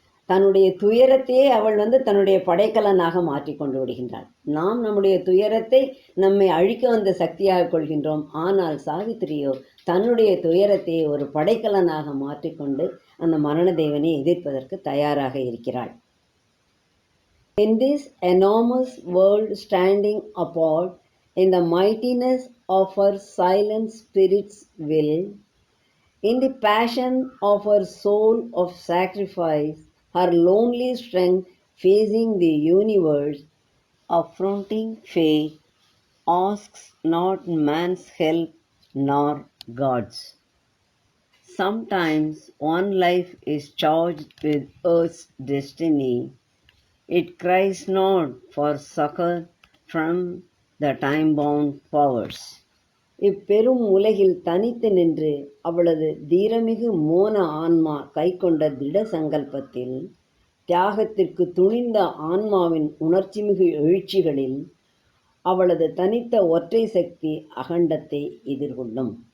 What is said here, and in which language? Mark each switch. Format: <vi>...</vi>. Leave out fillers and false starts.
<ta>தன்னுடைய துயரத்தையே அவள் தன்னுடைய படைக்கலனாக மாற்றிக்கொண்டு விடுகின்றாள். நாம் நம்முடைய துயரத்தை நம்மை அழிக்க வந்த சக்தியாக கொள்கின்றோம். ஆனால் சாவித்திரியோ தன்னுடைய துயரத்தையே ஒரு படைக்கலனாக மாற்றிக்கொண்டு அந்த மரண தேவனை எதிர்ப்பதற்கு தயாராக இருக்கிறாள்.</ta> <en>In this enormous world standing apart in the mightiness of her silent spirit's will, in the passion of her soul of sacrifice, her lonely strength facing the universe, affronting fate, asks not man's help nor God's. Sometimes one life is charged with earth's destiny. It cries not for succor from the time-bound powers.</en> <ta>இப்பெரும் உலகில் தனித்து நின்று அவளது தீரமிகு மோன ஆன்மா கைக்கொண்ட திட சங்கல்பத்தில், தியாகத்திற்கு துணிந்த ஆன்மாவின் உணர்ச்சிமிகு எழுச்சிகளில் அவளது தனித்த ஒற்றை சக்தி அகண்டத்தை எதிர்கொள்ளும்.</ta>